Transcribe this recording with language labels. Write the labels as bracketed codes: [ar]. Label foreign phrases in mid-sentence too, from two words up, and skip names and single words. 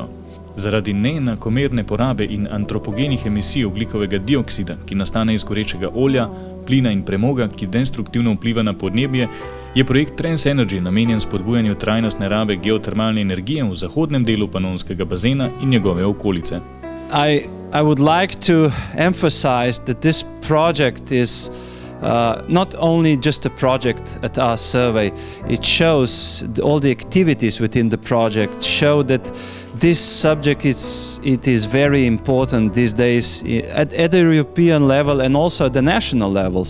[sl] Zaradi neenakomerne porabe in antropogenih emisij ogljikovega dioksida, ki nastane iz gorečega olja, plina in premoga, ki destruktivno vpliva na podnebje, je projekt Transenergy namenjen spodbujanju trajnostne rabe geotermalne energije v zahodnem delu Panonskega bazena in njegove okolice. [en] I would like to emphasize that this project is not only just a project at our survey. It shows all the activities within the project show that this subject is very important these days at the European level and also at the national levels.